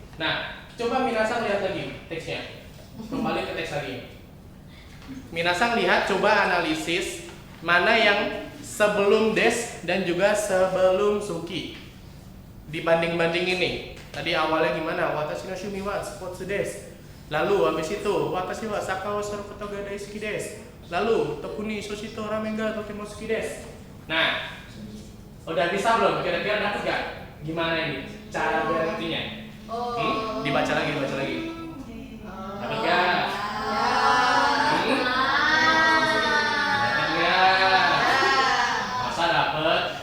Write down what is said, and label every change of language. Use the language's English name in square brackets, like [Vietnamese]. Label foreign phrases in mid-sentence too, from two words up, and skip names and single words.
[Indonesian] Nah, coba Minasan lihat lagi teksnya. Kembali ke teks lagi. Minasan lihat, coba analisis mana yang sebelum des dan juga sebelum suki. Dibanding-banding ini. Tadi awalnya gimana? [Japanese] 私の趣味はスポーツです. [Indonesian] Lalu habis itu [Japanese] 私はさかおさることが大好きです. Lalu 特に寿司とラーメンがとても好きです. [Indonesian] Nah, udah bisa belum? Kira-kira dapet gak? Gimana ini cara berartinya? Dibaca lagi. Dapat gak? Dapat gak? Masa dapet?